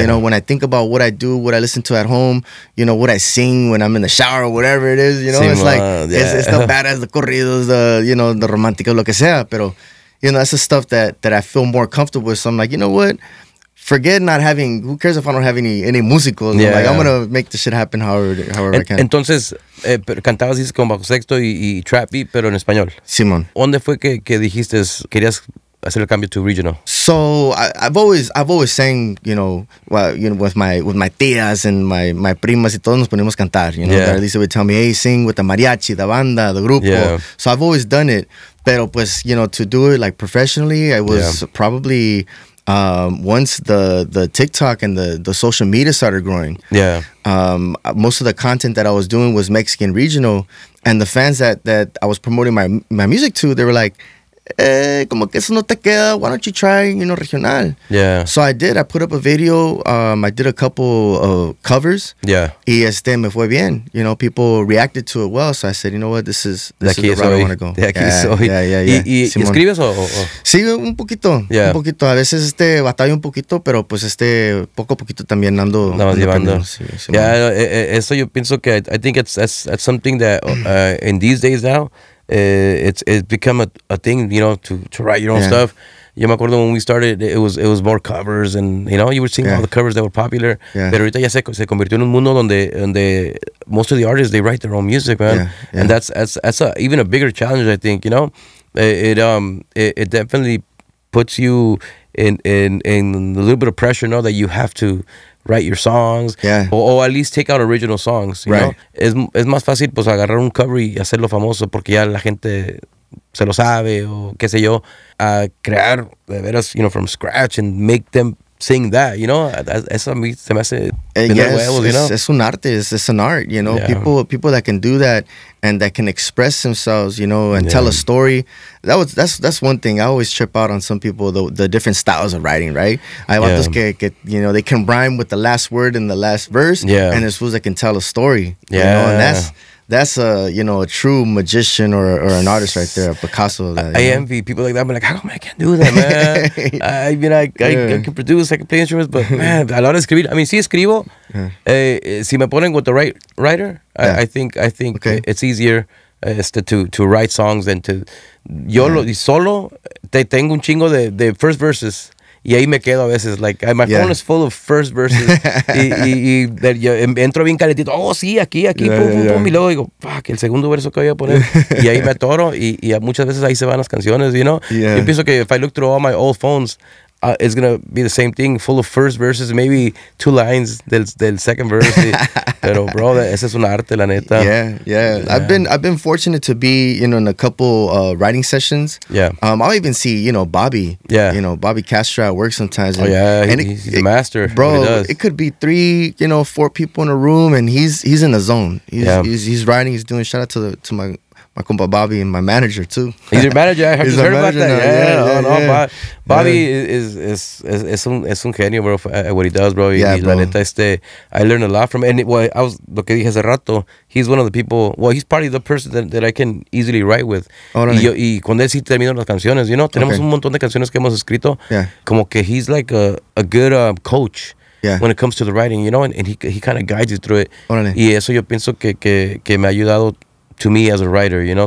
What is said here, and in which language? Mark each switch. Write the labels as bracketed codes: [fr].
[en] You know, when I think about what I do, what I listen to at home, you know, what I sing when I'm in the shower, whatever it is, you know, it's like, it's the badass, the corridos, the románticos, [es] lo que sea. [en] Pero, you know, that's the stuff that I feel more comfortable with. So I'm like, you know what? Forget not having, who cares if I don't have any músicos? Yeah. Like, I'm going to make the shit happen however I can. [es] Entonces, cantabas, dices, con bajo sexto y trap beat, pero en español. Simón. ¿Dónde fue que dijiste, querías hacer el cambio [en] to regional? So I've always sang, you know, with my tías and my primas [es] y todos nos poníamos a cantar, [en] you know. Lisa would tell me, hey, sing with the mariachi, the banda, the grupo. Yeah. So I've always done it. [es] Pero pues, [en] you know, to do it like professionally, I was probably once the TikTok and the social media started growing. Yeah. Most of the content that I was doing was Mexican regional, and the fans that I was promoting my music to, they were like, [es] como que eso no te queda, [en] why don't you try, you know, regional? Yeah. So I did. I put up a video. I did a couple of covers. Yeah. [es] Y me fue bien. [en] You know, people reacted to it well. So I said, you know what, this is the route I want to go. [es] De aquí soy. [en] Yeah. [es] ¿Y escribes o? Sí, un poquito. [en] Yeah. [es] Un poquito. A veces batallo un poquito, pero pues poco a poquito también ando. Nada más llevando. Sí, eso yo pienso que [en] I think that's something that in these days now, it's become a thing, you know, to write your own stuff. [es] Yo me acuerdo [en] when we started, it was more covers, and you know, you were seeing all the covers that were popular. [es] Pero ahorita ya se convirtió en un mundo donde [en] most of the artists, they write their own music, man. And that's even a bigger challenge, I think. You know, it definitely puts you in a little bit of pressure, know that you have to write your songs, or at least take out original songs, you know? [es] Es más fácil pues agarrar un cover y hacerlo famoso porque ya la gente se lo sabe o qué sé yo, a crear de veras, [en] you know, from scratch and make them sing that, you know. [es] Eso a mí se me hace de huevos, [en] you know. [es] Es un arte, [en] it's an art, you know. Yeah. People that can do that and that can express themselves, you know, and tell a story. That's one thing. I always trip out on some people, the different styles of writing, right? [es] Hay vatos que, [en] you know, they can rhyme with the last word in the last verse, and there's fools that can tell a story, you know, and that's a, you know, a true magician or an artist right there, a Picasso. I envy people like that. I'm like, how come I can't do that, man? I mean, I can produce, I can play instruments, but man, [es] a la hora de escribir, [en] I mean, [es] sí escribo. Si me ponen [en] with the right writer, I think it's easier to write songs than to. [es] Yo solo tengo un chingo de [en] first verses. [es] Y ahí me quedo a veces, [en] like, my phone is full of first verses. [es] y yo entro bien calentito, sí, aquí, pum, pum, y luego digo, fuck, el segundo verso que voy a poner. Y ahí me atoro, y muchas veces ahí se van las canciones, [en] you know. [es] Yo pienso que [en] if I look through all my old phones, it's gonna be the same thing, full of first verses, maybe 2 lines del second verse. [es] Pero bro, ese es un arte, la neta. [en] Yeah. I've been fortunate to be, you know, in a couple writing sessions. I'll even see, you know, Bobby. You know, Bobby Castro at work sometimes. And he's a master, bro. It could be 3, you know, 4 people in a room, and he's in the zone. He's writing. He's doing. Shout out to my compa Bobby and my manager too. He's your manager. I heard about that. Bobby is [es] un genio, [en] bro, at what he does, bro. Yeah, la neta, I learned a lot from him. And [es] lo que dije hace rato, [en] he's one of the people, he's probably the person that I can easily write with. [es] Y con él sí termino las canciones, [en] you know. [es] Tenemos un montón de canciones que hemos escrito. Como que [en] he's like a good coach. When it comes to the writing, you know, and he kind of guides you through it. [es] Y eso yo pienso que me ha ayudado [en] to me as a writer, you know.